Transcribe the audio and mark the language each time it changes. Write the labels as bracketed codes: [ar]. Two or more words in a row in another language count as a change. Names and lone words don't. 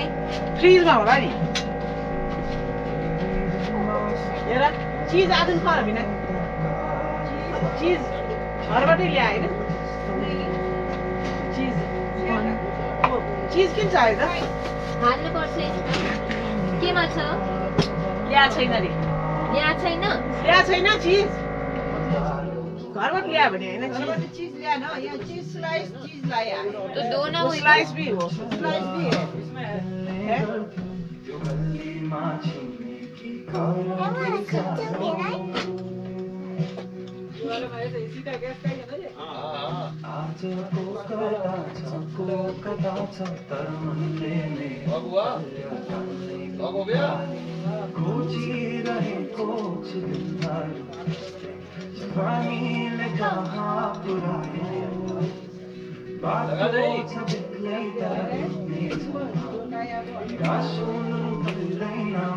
[ne] फ्रिजमा होला नि हेर चिज आज खान बिना चिज घरबाटै ल्याए होइन चिज चिज किन चाहियो त हाल्नु पर्छ केमा छ ल्या छैन रे यहाँ छैन ल्या छैन चिज घरबाट ल्यायो भने होइन [hi] चीज लिया ना ये [en] cheese slice [hi] चीज लाया तो दो ना वो वही स्लाइस भी हो स्लाइस भी है इसमें है [ne] आजको कता छ कता छ तर मनले नै खोजिरहेको छु दिनहरू पानीले कहाँ पुर्यायो बाटो छ बेग्लै तर हुनेछ निराश हुनु पर्दैन